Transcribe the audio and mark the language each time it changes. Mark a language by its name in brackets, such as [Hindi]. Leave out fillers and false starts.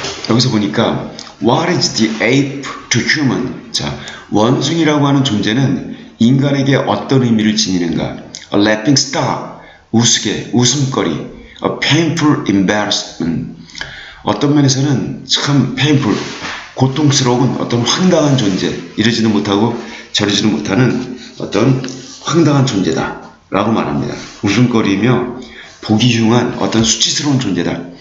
[Korean] 여기서 보니까 [English] What is the ape to human? [Korean] 자, 원숭이라고 하는 존재는 인간에게 어떤 의미를 지니는가? [English] A laughing stock, [Korean] 우스개, 웃음거리. [English] A painful embarrassment. [Korean] 어떤 면에서는 참 painful, 고통스러운 어떤 황당한 존재, 이러지도 못하고 저러지도 못하는 어떤 황당한 존재다 라고 말합니다. 웃음거리며 보기 흉한 어떤 수치스러운 존재다.